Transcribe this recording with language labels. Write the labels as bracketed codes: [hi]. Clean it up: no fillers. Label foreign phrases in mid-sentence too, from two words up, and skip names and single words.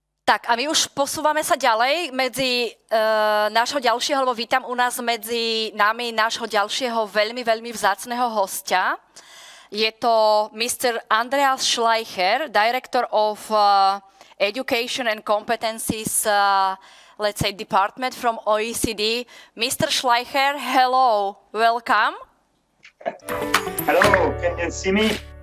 [sk] Tak a my už posúvame sa ďalej medzi nášho ďalšieho, alebo vítam u nás medzi nami nášho ďalšieho veľmi, veľmi vzácneho hostia. Je to Mr. [en] Andreas Schleicher, Director of Education and Competencies, let's say, Department from OECD. Mr. Schleicher, hello, welcome. Hello, can you see me?